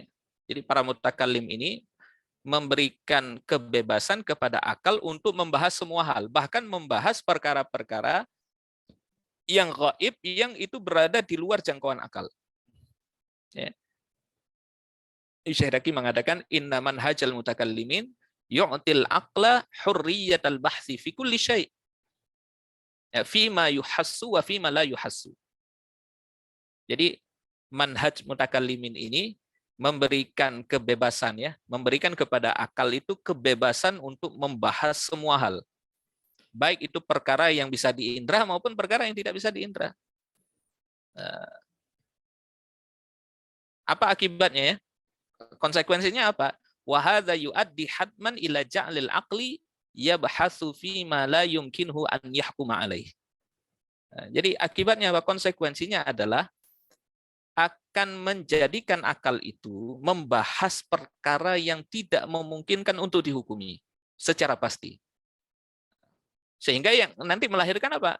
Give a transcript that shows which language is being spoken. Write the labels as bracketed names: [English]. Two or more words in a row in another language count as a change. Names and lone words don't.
[Indonesian] Jadi para mutakallim ini memberikan kebebasan kepada akal untuk membahas semua hal, bahkan membahas perkara-perkara yang gaib yang itu berada di luar jangkauan akal. Ya. Syekh Raqi mengatakan [Arabic] إن منهج المتكلمين يعطي العقل حرية البحث في كل شيء'. Ya, فيما يحس وفيما لا يحس. [Indonesian] Jadi [Arabic] منهج متكلمين [Indonesian] ini memberikan kebebasan ya, memberikan kepada akal itu kebebasan untuk membahas semua hal. Baik itu perkara yang bisa diindra maupun perkara yang tidak bisa diindra. Apa akibatnya ya? Konsekuensinya apa? [Arabic] وهذا يؤدي حتما إلى جعل العقل يبحث فيما لا يمكنه أن يحكم عليه. [Indonesian] Jadi akibatnya apa? Konsekuensinya adalah akan menjadikan akal itu membahas perkara yang tidak memungkinkan untuk dihukumi secara pasti. Sehingga yang nanti melahirkan apa?